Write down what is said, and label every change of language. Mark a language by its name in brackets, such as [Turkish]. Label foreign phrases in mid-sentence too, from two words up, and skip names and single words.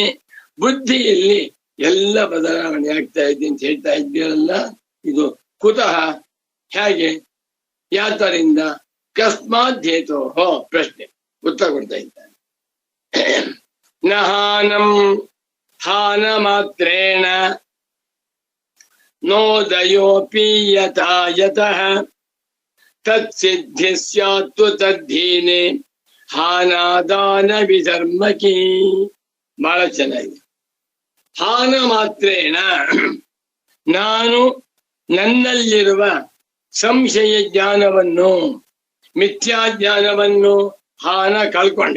[Kannada] ಬುದ್ಧಿಯಲ್ಲಿ ಎಲ್ಲ ಬದಲಾವಣೆ ಆಗ್ತಾ ಇದೆ ಅಂತ ಹೇಳ್ತಾ ಇದ್ದೀರಲ್ಲ, ಇದು ಕುತಃ, ಹೇಗೆ, ಯಾತರಿಂದ, [Sanskrit] ಕಸ್ಮಾತ್ ಹೇತೋ. [Kannada] ಪ್ರಶ್ನೆ ಉತ್ತರ ಕೊಡ್ತಾ ಇದ್ದಾನೆ. [Sanskrit] ನ ಹಾನಂ ಹಾನ ಮಾತ್ರೇಣ ನೋದಯೋಪಿ ಯಥಾ ಯತಃ ತತ್ಸಿದ್ಧಿ ಸ್ಯಾತ್ ತದ್ಧೀನೆ ಹಾನಾದಾನ ವಿಧರ್ಮಕಿ. [Kannada] ಬಹಳ ಚೆನ್ನಾಗಿದೆ. [Sanskrit] ಹಾನ ಮಾತ್ರೇಣ, [Kannada] ನಾನು ನನ್ನಲ್ಲಿರುವ ಸಂಶಯ ಜ್ಞಾನವನ್ನು, ಮಿಥ್ಯಾಜ್ಞಾನವನ್ನು ಹಾನ ಕಳ್ಕೊಂಡೆ.